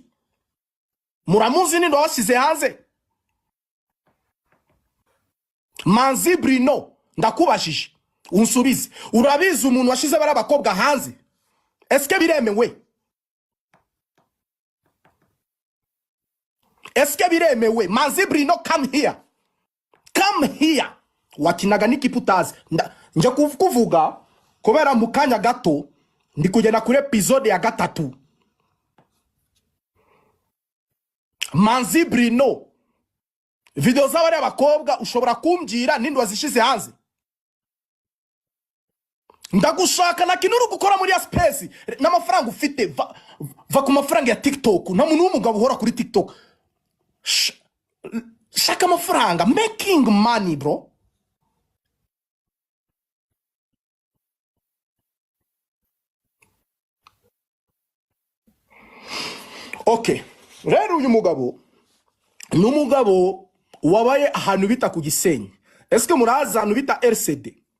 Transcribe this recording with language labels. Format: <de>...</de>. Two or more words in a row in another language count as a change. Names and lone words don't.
<rw>Muramuzi ninde wabashize hanze? Manzi Bruno, ndakubashije unsubize, urabizi umuntu washize bari abakobwa hanze? Eske biremewe? Eske biremewe? Manzi Bruno,</rw> <en>come here, come here.</en> <rw>Wakinaga nikiputazi nje kuvuga kubera mukanya gato ndi kugenda kuri episode ya 3. Manzi Bruno, video z'abari abakobwa ushobora kumbwira ninde wazishize hanze? Ndagushaka na kintu uri gukora muri ya space n'amafaranga ufite, va ku mafaranga ya TikTok. Nta muntu w'umugabo uhora kuri TikTok. Shaka amafaranga,</rw> <en>making money bro.</en> <rw>Okay, rero uyu mugabo n'umugabo wabaye ahantu bita ku Gisenyi. Eske muraza ahantu bita RCD?</rw>